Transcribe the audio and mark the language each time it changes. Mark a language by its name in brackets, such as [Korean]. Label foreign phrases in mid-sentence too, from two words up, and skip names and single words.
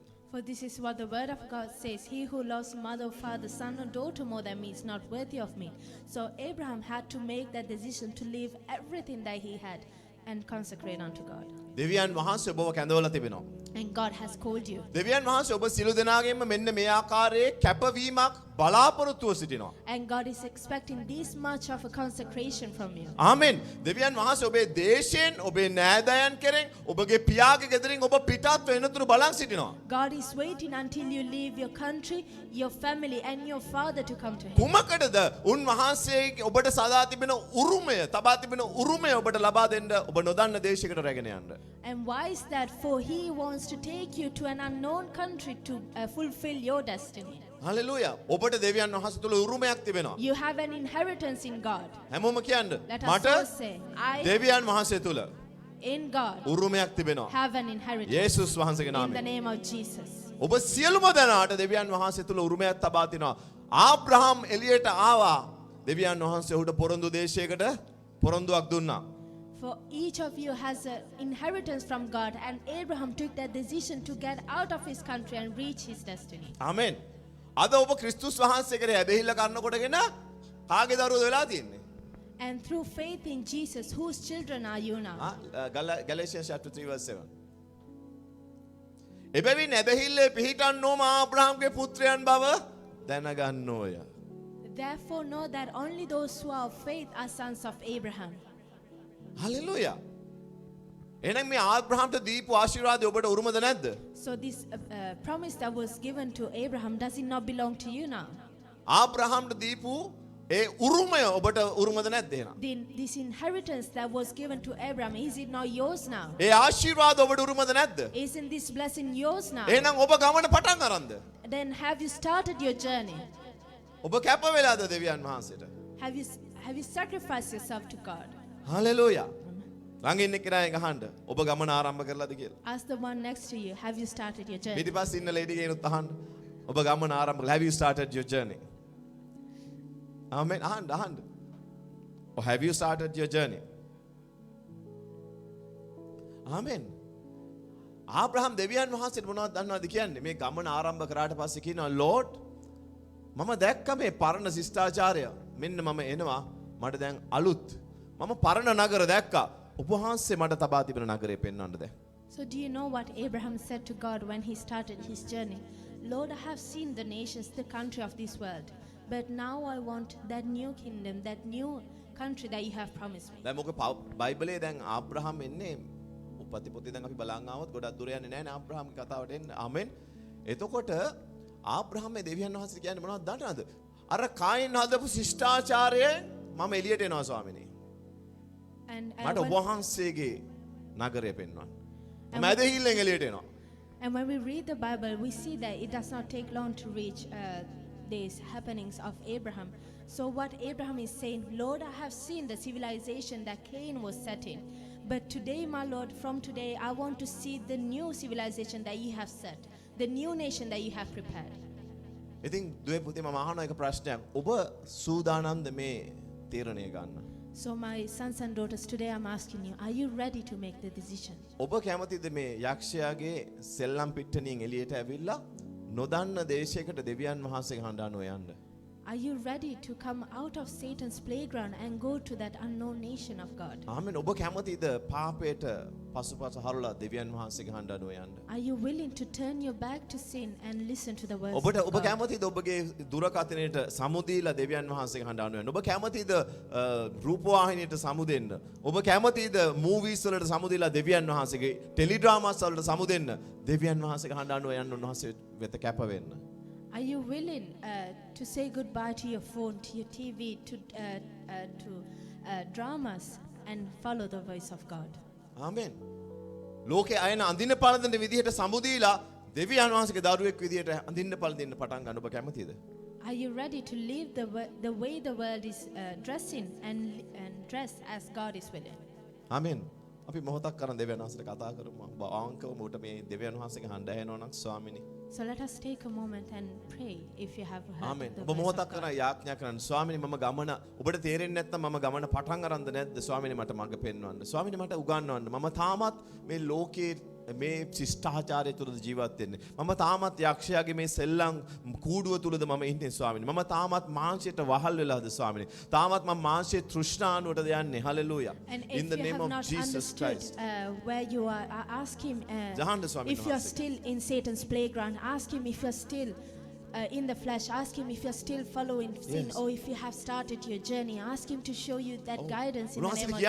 [English] For this is what the word of God says, he who loves mother, father, son or daughter more than me is not worthy of me. So Abraham had to make that decision to leave everything that he had and consecrate unto God. [Sinhala] දෙවියන් වහන්සේ ඔබව කැඳවලා තිබෙනවා. [English] And God has called you. [Sinhala] දෙවියන් වහන්සේ ඔබ සියලු දෙනාගෙන්ම මෙන්න මේ ආකාරයේ කැපවීමක් බලාපොරොත්තුව සිටිනවා. [English] And God is expecting this much of a consecration from you. [Sinhala] ආමෙන්. දෙවියන් වහන්සේ ඔබේ දේශයෙන් ඔබේ නෑදෑයන් කෙරෙන් ඔබගේ පියාගේ ගෙදරින් ඔබ පිටත් වෙනතුරු බලන් සිටිනවා. [English] God is waiting until you leave your country, your family and your father to come to him. [Sinhala] කුමකටද උන්වහන්සේ ඔබට සදා තිබෙන උරුමය තබා තිබෙන උරුමය ඔබට ලබා දෙන්න ඔබ නොදන්න දේශයකට රැගෙන යන්න. [English] And why is that? For he wants to take you to an unknown country to fulfill your destiny. [Sinhala] හලෙලූයා. ඔබට දෙවියන් වහන්සේ තුල උරුමයක් තිබෙනවා. [English] You have an inheritance in God. [Sinhala] හැමෝම කියන්න. [English] Let us [Sinhala] මට [English] all say, I [Sinhala] දෙවියන් වහන්සේ තුල [English] in God [Sinhala] උරුමයක් තිබෙනවා. [English] have an inheritance. [Sinhala] යේසුස් වහන්සේගේ [English] In the [Sinhala] නාමයෙන්. [English] name of Jesus. [Sinhala] ඔබ සියලුම දෙනාට දෙවියන් වහන්සේ තුල උරුමයක් තබා තිනවා. ආබ්‍රහම් එළියට ආවා. දෙවියන් වහන්සේ ඔහුට පොරොන්දු දේශයකට පොරොන්දුවක් දුන්නා. [English] For each of you has an inheritance from God, and Abraham took that decision to get out of his country and reach his destiny. [Sinhala] ආමෙන්. අද ඔබ ක්‍රිස්තුස් වහන්සේ කෙරේ ඇදහිල්ල කරනකොටගෙන කාගේ දරුවද වෙලා තියෙන්නේ? [English] And through faith in Jesus, whose children are you now? Galatians chapter 3 verse 7. [Sinhala] එබැවින් ඇදහිල්ලේ පිහිටන්නෝම ආබ්‍රහම්ගේ පුත්‍රයන් බව දැනගන්නෝය. [English] Therefore know that only those who are of faith are sons of Abraham. [Sinhala] හලෙලූයා. එහෙනම් මේ ආබ්‍රහම්ට දීපු ආශිර්වාදය ඔබට උරුමද නැද්ද? [English] So this promise that was given to Abraham, does it not belong to you now? [Sinhala] ආබ්‍රහම්ට දීපු ඒ උරුමය ඔබට උරුමද නැද්ද එහෙනම්? [English] This inheritance that was given to Abraham, is it not yours now? [Sinhala] ඒ ආශිර්වාද ඔබට උරුමද නැද්ද? [English] Isn't this blessing yours now? [Sinhala] එහෙනම් ඔබ ගමන පටන් අරන්ද? [English] Then have you started your journey? [Sinhala] ඔබ කැප වෙලාද දෙවියන් වහන්සේට? [English] Have you sacrificed yourself to God? [Sinhala] හලෙලූයා. ළඟ ඉන්න කෙනා අහන්න ඔබ ගමන ආරම්භ කරලාද කියලා. [English] Ask the one next to you, have you started your journey? [Sinhala] පිටිපස්සේ ඉන්න ලේඩි කෙනෙකුත් අහන්න ඔබ ගමන ආරම්භ කරලා [English] have you started your journey? [Sinhala] Amen. අහන්න. [English] Or have you started your journey? Amen. [Sinhala] ආබ්‍රහම් දෙවියන් වහන්සේට මොනවද දන්නවද කියන්නේ? මේ ගමන ආරම්භ කරාට පස්සේ කියනවා Lord මම දැක්ක මේ පරණ ශිෂ්ටාචාරය. මෙන්න මම එනවා. මට දැන් අලුත්. මම පරණ නගර දැක්කා. ඔබ වහන්සේ මට තබා තිබෙන නගරය පෙන්වන්නද? [English] So do you know what Abraham said to God when he started his journey? Lord, I have seen the nations, the country of this world. But now I want that new kingdom, that new country that you have promised me. [Sinhala] දැන් මොකද බයිබලයේ දැන් ආබ්‍රහම් එන්නේ උපති පොතේ දැන් අපි බලන් ආවොත් ගොඩක් දුර යන්නේ නැහැ නේ ආබ්‍රහම් කතාවට එන්න. ආමෙන්. එතකොට ආබ්‍රහම් මේ දෙවියන් වහන්සේ කියන්නේ මොනවද දන්නවද? අර කායින් හදපු ශිෂ්ටාචාරයෙන් මම එළියට එනවා ස්වාමිනේ. මට ඔබ වහන්සේගේ නගරය පෙන්වන්න. මම ඇදහිල්ලෙන් එළියට එනවා. [English] And when we read the Bible, we see that it does not take long to reach these happenings of Abraham. So what Abraham is saying, Lord, I have seen the civilization that Cain was set in. But today, my Lord, from today, I want to see the new civilization that you have set, the new nation that you have prepared. [Sinhala] ඉතින් දුවේ පුතේ මම අහන එක ප්‍රශ්නයක්. ඔබ සූදානම්ද මේ තීරණය ගන්න? [English] So my sons and daughters, today I'm asking you, are you ready to make the decision? [Sinhala] ඔබ කැමතිද මේ යක්ෂයාගේ සෙල්ලම් පිට්ටනියෙන් එළියට ඇවිල්ලා නොදන්න දේශයකට දෙවියන් වහන්සේගේ හඬ යන්න? [English] Are you ready to come out of Satan's playground and go to that unknown nation of God? [Sinhala] ආමෙන්. ඔබ කැමතිද පාපයට පසුපස හරලා දෙවියන් වහන්සේගේ හඬ යන්න? [English] Are you willing to turn your back to sin and listen to the words [Sinhala] ඔබට [English] of [Sinhala] ඔබ [English] God? [Sinhala] කැමතිද ඔබගේ දුරකථනයට සමුදීලා දෙවියන් වහන්සේගේ හඬ යන්න? ඔබ කැමතිද රූපවාහිනියට සමුදෙන්න? ඔබ කැමතිද මූවිස් වලට සමුදීලා දෙවියන් වහන්සේගේ ටෙලිඩ්‍රාමාස් වලට සමුදෙන්න? දෙවියන් වහන්සේගේ හඬ යන්න උන්වහන්සේ වෙත කැප වෙන්න. [English] Are you willing to say goodbye to your phone, to your TV, to dramas and follow the voice of God? [Sinhala] ආමෙන්. ලෝකේ අයන අඳින්න පළඳින විදිහට සමුදීලා දෙවියන් වහන්සේගේ දරුවෙක් විදිහට අඳින්න පළඳින්න පටන් ගන්න ඔබ කැමතිද? [English] Are you ready to live the way the world is dressing and dress as God is willing? [Sinhala] ආමෙන්. අපි මොහොතක් කරන් දෙවියන් වහන්සේට කතා කරමු. ආංකව මොකට මේ දෙවියන් වහන්සේගේ හඬ ඇහෙනවා නම් ස්වාමිනේ. [English] So let us take a moment and pray if you have heard [Sinhala] ආමෙන්. [English] the [Sinhala] ඔබ [English] voice of [Sinhala] මොහොතක් [English] God. [Sinhala] කරන් යාඥා කරන්න ස්වාමිනේ මම ගමන ඔබට තේරෙන්නේ නැත්නම් මම ගමන පටන් අරන්ද නැද්ද ස්වාමිනේ මට මඟ පෙන්වන්න. ස්වාමිනේ මට උගන්වන්න. මම තාමත් මේ ලෝකයේ මේ ශිෂ්ටාචාරය තුලද ජීවත් වෙන්නේ. මම තාමත් යක්ෂයාගේ මේ සෙල්ලම් කූඩුව තුලද මම ඉන්නේ ස්වාමිනේ. මම තාමත් මාංශයට වහල් වෙලාද ස්වාමිනේ. තාමත් මම මාංශයේ තෘෂ්ණානුවටද යන්නේ. හalleluya. [English] And In if the you name have of not Jesus understood Christ. where you are, ask him Jahan Swami if you are Namaste. still in Satan's playground. Ask him if you are still in the flesh. Ask him if you are still following sin, Yes. or if you have started your journey. Ask him to show you that guidance in the [Sinhala] උන්වහන්සේට [English] name of